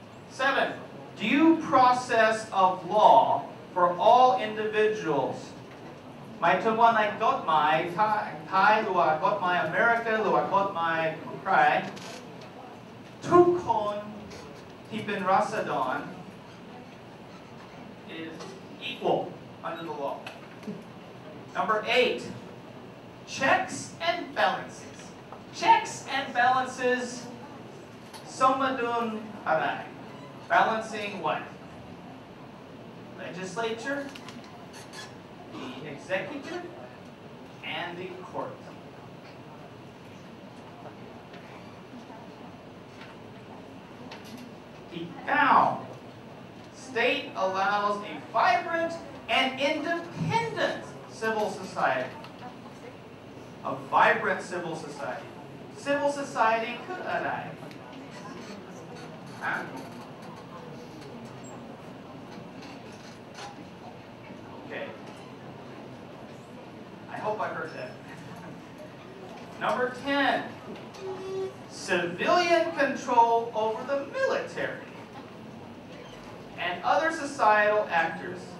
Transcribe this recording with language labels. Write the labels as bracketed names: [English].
[English] 7, due process of law for all individuals. [Thai] หมายถึงว่าในกฎหมายไทยหรือว่ากฎหมายอเมริกาหรือว่ากฎหมายใครทุกคนที่เป็นราษฎร [English] is equal under the law. Number 8, checks and balances. Checks and balances. [Thai] สมดุลอะไร [English] Balancing what? Legislature, the executive, and the court. Now, state allows a vibrant and independent civil society. A vibrant civil society. [Thai] civil society คืออะไรฮะ Okay. [English] I hope I heard that. Number 10, civilian control over the military and other societal actors.